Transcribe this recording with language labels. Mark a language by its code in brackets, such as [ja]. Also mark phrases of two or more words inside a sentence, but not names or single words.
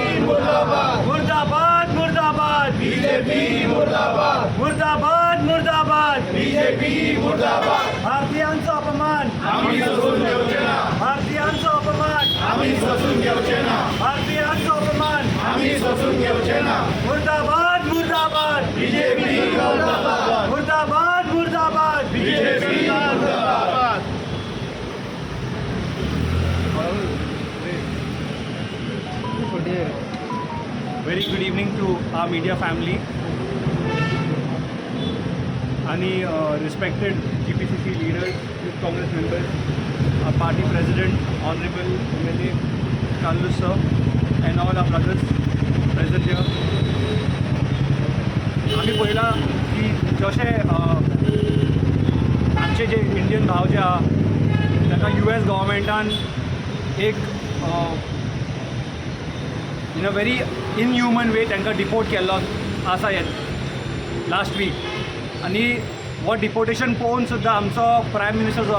[hi] मुर्दाबाद मुर्दाबाद मुर्दाबाद बीजेपी मुर्दाबाद मुर्दाबाद मुर्दाबाद बीजेपी मुर्दाबाद [kok] भारतीयांचा अपमान आम्ही सोसून घेऊचे ना भारतीयांचा अपमान आम्ही सोसून घेऊचे ना भारतीयांचा अपमान आम्ही सोसून घेऊचे ना मुर्दाबाद मुर्दाबाद बीजेपी मुर्दाबाद मुर्दाबाद मुर्दाबाद बीजेपी मुर्दाबाद [en] Very good evening to our media family आणि respected GPCC leaders, youth Congress members, our party president, honorable MLA Carlos sir, and all our brothers present here. [kok] आम्ही पहिला की जशे आमचे जे इंडियन भाव जे आहा ताका US गव्हर्मेंटान एक [en] in a very inhuman way [kok] तांकां डिपोर्ट केल्लो आसा [en] last week [kok] आनी हो डिपोर्टेशन पळोवन सुद्दां आमचो [en] prime minister [kok] जो